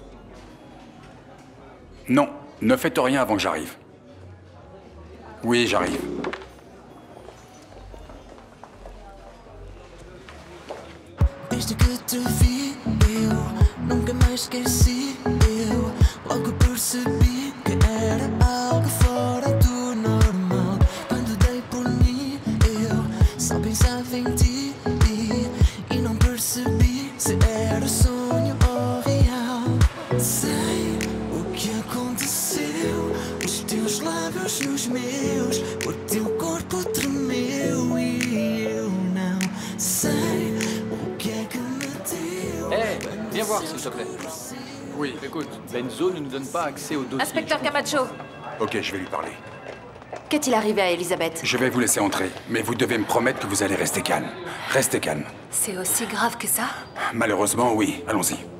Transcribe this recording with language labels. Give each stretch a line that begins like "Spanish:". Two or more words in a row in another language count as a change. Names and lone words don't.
French: Non, ne faites rien avant que j'arrive. Oui, j'arrive.
Portuguese: Desde que te vi, eu nunca mais esqueci. Eu logo percebi que era algo fora do normal. Quando dei por mim, eu só pensava em ti. E não percebi se era sonho ou real. Sei o que aconteceu. Os teus lábios nos meus, o teu corpo tremeu e eu não sei o que é que me deu.
French: Hé, viens voir s'il te plaît. Oui. Écoute, Benzo ne nous donne pas accès au dossier. Inspecteur Camacho. Ok, je vais lui parler. Qu'est-il arrivé à Elisabeth? Je vais vous laisser entrer, mais vous devez me promettre que vous allez rester calme. Restez calme. C'est aussi grave que ça? Malheureusement, oui. Allons-y.